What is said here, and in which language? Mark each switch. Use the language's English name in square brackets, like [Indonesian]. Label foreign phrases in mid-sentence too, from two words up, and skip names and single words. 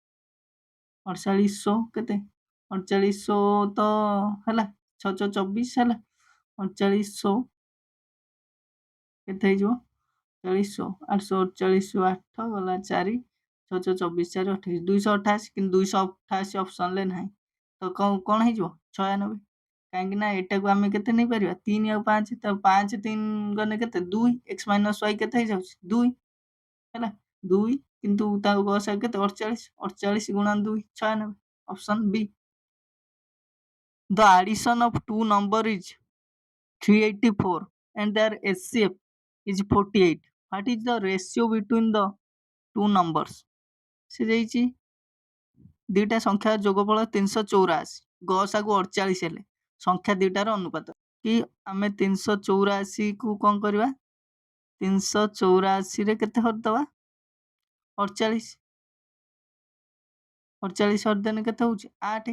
[Odia] କେତେ 4800 ତ ହେଲା 6 6 24 ହେଲା, 4800 କେତେ ହେଇଯିବ 4800 848 8 ଗଲା 4 6 6 24 4 28 228, କିନ୍ତୁ 288 ଅପସନ୍ରେ ନାହିଁ, ତ କ'ଣ ହେଇଯିବ 96। କାହିଁକି ନା ଏଟାକୁ ଆମେ କେତେ ନେଇପାରିବା 3 ଆଉ 5, ତ 5 3 ଗଲେ କେତେ 2, x ମାଇନସ୍ y କେତେ ହେଇଯାଉଛି 2 ହେଲା 2, କିନ୍ତୁ ତାକୁ ଗସାଗୁ କେତେ 48, 48 ଗୁଣା 2 96, ଅପସନ୍ ବି। [English] The addition of two number is 384 and their HCF is 48. What is the ratio between the two numbers? [Odia] ସେ ଦେଇଛି ଦୁଇଟା ସଂଖ୍ୟା ଯୋଗଫଳ 384, ଗସାଗୁ 48 ହେଲେ ସଂଖ୍ୟା ଦୁଇଟାର ଅନୁପାତ କି ଆମେ 384 କୁ କ'ଣ କରିବା 384 ରେ କେତେ ହରିଦବା 48, 48 ହରିଦେଲେ କେତେ ହଉଛି 8।